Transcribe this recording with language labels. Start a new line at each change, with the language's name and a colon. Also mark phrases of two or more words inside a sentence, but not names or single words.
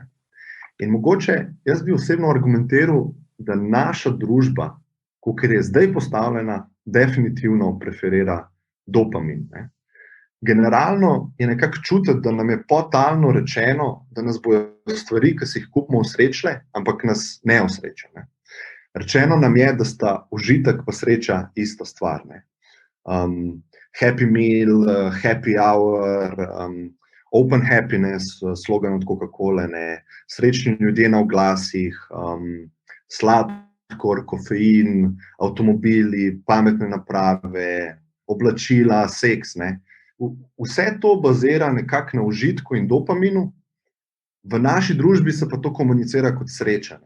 Slovenian: In mogoče jaz bi osebno argumentiral, da naša družba, kakor je zdaj postavljena, definitivno preferira dopamin. Ne? Generalno je nekako čutiti, da nam je podtalno rečeno, da nas bojo stvari, ki si jih kupimo, osrečile, ampak nas ne osreče. Ne? Rečeno nam je, da sta užitek pa sreča ista stvar. Ne?
English: Happy meal, happy hour, open happiness,
Slovenian: slogan od Coca-Cola, srečni ljudje na oglasih, sladkor, kofein, avtomobili, pametne naprave, oblačila, seks. Ne? Vse to bazira nekako na užitku in dopaminu, v naši družbi se pa to komunicira kot sreča.